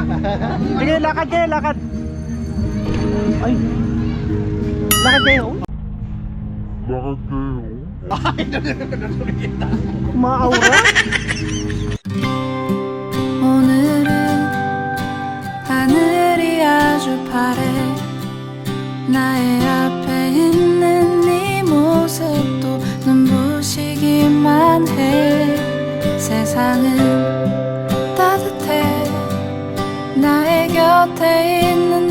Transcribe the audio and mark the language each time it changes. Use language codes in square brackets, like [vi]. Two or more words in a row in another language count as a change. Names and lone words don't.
[tl] Sige, lakad kayo, lakad. Ay. Lakad kayo. Maaura? [ko] 오늘은 하늘이 아주 파래 나의 앞에 있는 네 모습도 눈부시기만 해 세상은 따뜻해 나의 곁에 있는